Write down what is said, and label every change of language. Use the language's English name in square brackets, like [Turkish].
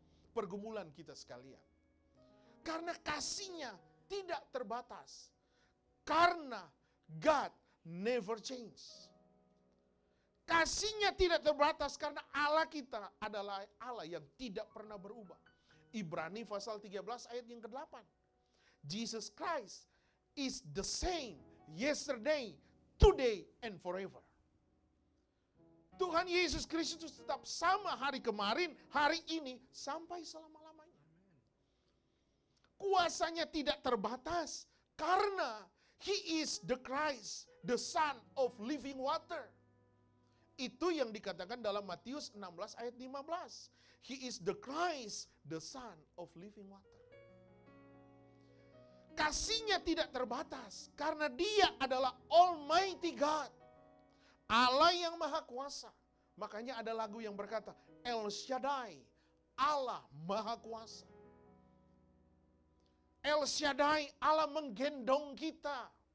[Indonesian] Pergumulan kita sekalian. Karena kasih-Nya tidak terbatas. Karena [English] God never change. [Indonesian] Kasih-Nya tidak terbatas karena Allah kita adalah Allah yang tidak pernah berubah. Ibrani pasal 13 ayat yang ke-8. [English] Jesus Christ is the same yesterday, today, and forever. [Indonesian] Tuhan Yesus Kristus tetap sama hari kemarin, hari ini, sampai selama-lamanya. Kuasanya tidak terbatas karena [English] He is the Christ, the Son of living water. [Indonesian] Itu yang dikatakan dalam Matius 16 ayat 15. [English] He is the Christ, the Son of living water. [Indonesian] Kasih-Nya tidak terbatas karena Dia adalah Almighty God. Allah yang maha kuasa. Makanya ada lagu yang berkata, El Shaddai, Allah maha kuasa. El Shaddai, Allah menggendong kita.